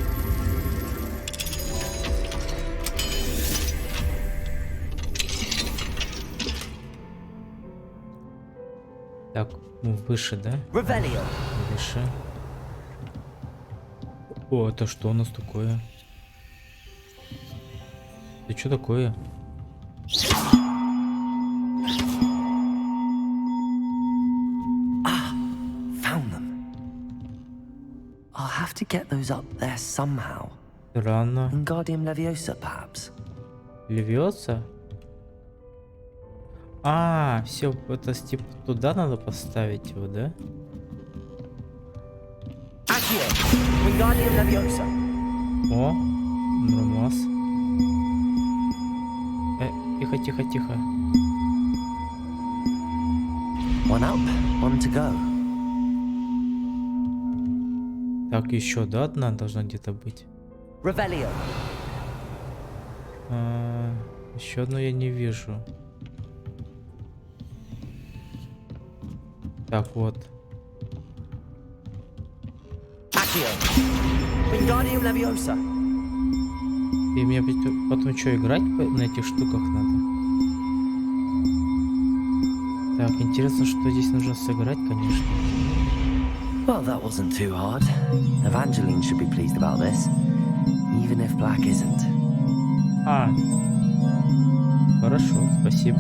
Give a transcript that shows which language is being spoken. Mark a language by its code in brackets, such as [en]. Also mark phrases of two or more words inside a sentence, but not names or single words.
[ru] Так, ну, выше, да? Revelio. Выше. О, это что у нас такое? Это что такое? [en] Found them. I'll have to get those up there somehow. [ru] Странно. [en] Wingardium Leviosa, perhaps. [ru] Львётся? А, все, это типа туда надо поставить его, да? Accio. Wingardium Leviosa. О, нормас. Тихо, тихо, тихо. [en] One up, one to go. [ru] Так, еще, да, одна должна где-то быть. Revelio. Еще одну я не вижу. Так, вот. Accio. Wingardium Leviosa. И мне потом что, играть на этих штуках надо? Так, интересно, что здесь нужно сыграть, конечно. [en] Well, that wasn't too hard. Evangeline should be pleased about this, even if Black isn't. [ru] А, хорошо, спасибо.